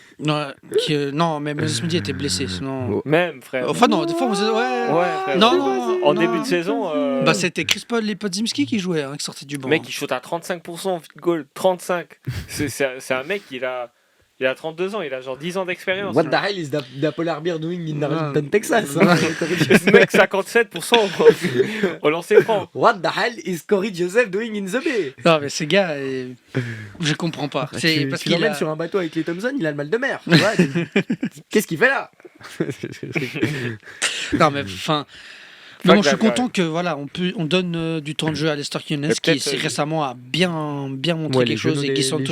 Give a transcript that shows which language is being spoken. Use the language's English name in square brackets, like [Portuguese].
[French] Non, mais Moses Moody était blessé, sinon. Même, frère. Enfin non, des fois ouais. Ouais, frère. Non. En début de saison. Bah c'était Chris Paul et Podzimski qui jouaient, qui sortaient du banc. Le mec, il shoot à 35% au field goal. 35. C'est un mec, il a 32 ans, il a genre 10 ans d'expérience. [English] What the hell is the polar bear doing in Arlington, Texas? [French] Ce mec, 57% au lancer franc. [English] What the hell is Corey Joseph doing in the bay? [French] Non mais ces gars, je comprends pas. C'est parce tu qu'il l'emmènes a... sur un bateau avec les Thompson, il a le mal de mer. Tu vois, qu'est-ce qu'il fait là? Non mais enfin. Mais bon, je suis content que voilà, on donne du temps de jeu à Lester Quinones qui récemment a bien montré quelque chose et qui sont tous